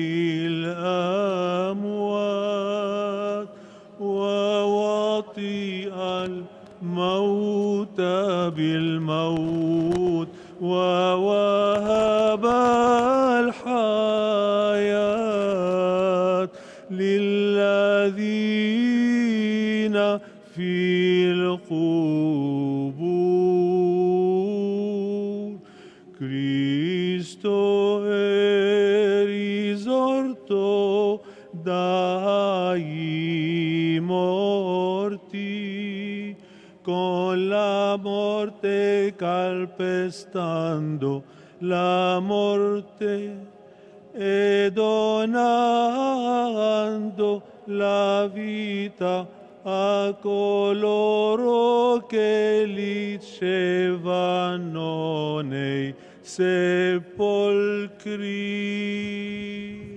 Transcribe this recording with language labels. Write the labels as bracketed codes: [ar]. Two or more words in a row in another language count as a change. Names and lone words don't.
[ar] الأموات ووطئ الموت بالموت ووهب الحياة للذين في القبور. [it] Cristo è risorto dai morti, con la morte calpestando la morte e donando la vita a coloro che licevano nei sepolcri.